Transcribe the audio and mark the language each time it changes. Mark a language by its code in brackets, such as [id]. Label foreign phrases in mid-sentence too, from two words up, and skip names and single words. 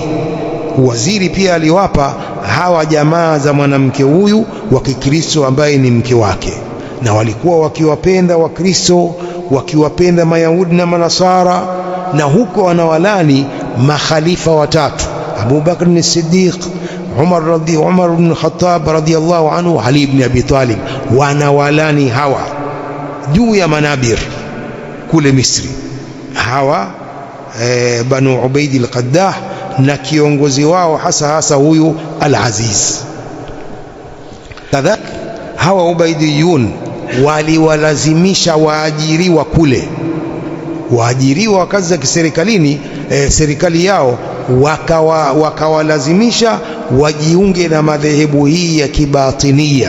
[sw] Uwaziri pia aliwapa hawa jamaa za mwanamke huyu wa Kikristo ambaye ni mke wake, na walikuwa wakiwapenda Wakristo, wakiwapenda Mayahudi na Manasara, na huko wanawalani makhalifa watatu: Abu Bakr as-Siddiq, Umar ibn Khattab [ar] رضي الله عنه, [sw] Ali ibn Abi Talib. Wanawalani hawa juu ya manabir kule Misri, hawa Banu Ubaid al-Qaddah, na kiongozi wao hasa huyu Al-Aziz. Kadhalika hawa Ubaidiyun waliwalazimisha waajiriwa kule, waajiriwa wa kazi za kiserikalini, serikali yao wakawalazimisha wajiunge na madhehebu hii ya Kibatinia.